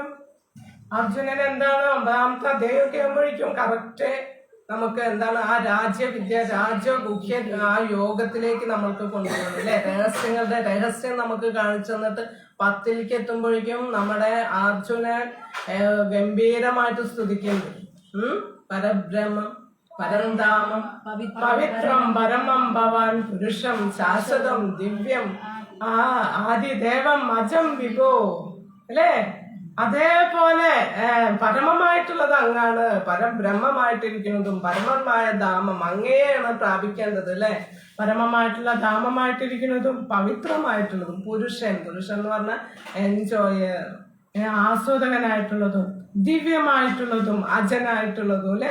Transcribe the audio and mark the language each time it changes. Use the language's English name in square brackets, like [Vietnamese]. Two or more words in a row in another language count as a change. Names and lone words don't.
[Malayalam] അർജുനൻ എന്താണ് 9ാമത്തെ അധ്യായമൊക്കെ ആകുമ്പോഴേക്കും കറക്റ്റ് നമുക്ക് എന്താണ് ആ രാജഗുഹ്യ ആ യോഗത്തിലേക്ക് നമ്മൾക്ക് കൊണ്ടുപോകണം അല്ലെ. രഹസ്യങ്ങളുടെ രഹസ്യം നമുക്ക് കാണിച്ചു തന്നിട്ട് 10ലേക്ക് എത്തുമ്പോഴേക്കും നമ്മുടെ അർജുനൻ ഗംഭീരമായിട്ട് സ്തുതിക്കുന്നുണ്ട്. [Sanskrit] പരബ്രഹ്മം പരന്ധാമം പവിത്രം പരമം ഭവാൻ പുരുഷം ശാശ്വതം ദിവ്യം ആദിദേവം അജം വിഭോ അല്ലേ. [Malayalam] അതേപോലെ പരമമായിട്ടുള്ളത് അങ്ങാണ്, പരബ്രഹ്മമായിട്ടിരിക്കുന്നതും പരമമായ ധാമം അങ്ങനെയാണ് പ്രാപിക്കേണ്ടത് അല്ലെ. പരമമായിട്ടുള്ള ധാമമായിട്ടിരിക്കുന്നതും പവിത്രമായിട്ടുള്ളതും പുരുഷൻ എന്ന് പറഞ്ഞാൽ എൻജോയർ, ആസ്വാദകനായിട്ടുള്ളതും ദിവ്യമായിട്ടുള്ളതും അജനായിട്ടുള്ളതും അല്ലെ.